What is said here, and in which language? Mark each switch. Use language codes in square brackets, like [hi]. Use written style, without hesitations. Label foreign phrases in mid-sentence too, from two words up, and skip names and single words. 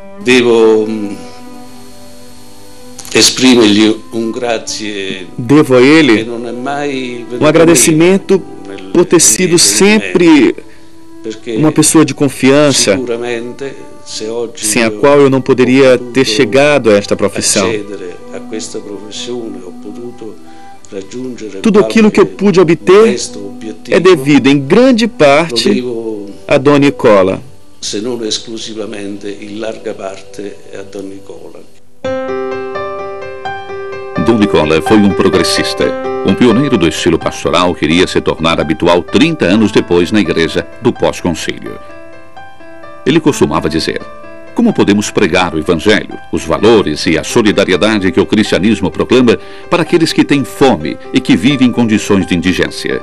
[pt] Devo a ele um agradecimento por ter sido sempre uma pessoa de confiança, sem a qual eu não poderia ter chegado a esta profissão. Tudo aquilo que eu pude obter é devido, em grande parte, a Don Nicola. [it] Se non esclusivamente, in larga parte, a Don Nicola. [pt] Don Nicola foi um progressista, um pioneiro do estilo pastoral que iria se tornar habitual 30 anos depois na igreja do pós-concílio. Ele costumava dizer: como podemos pregar o evangelho, os valores e a solidariedade que o cristianismo proclama para aqueles que têm fome e que vivem em condições de indigência?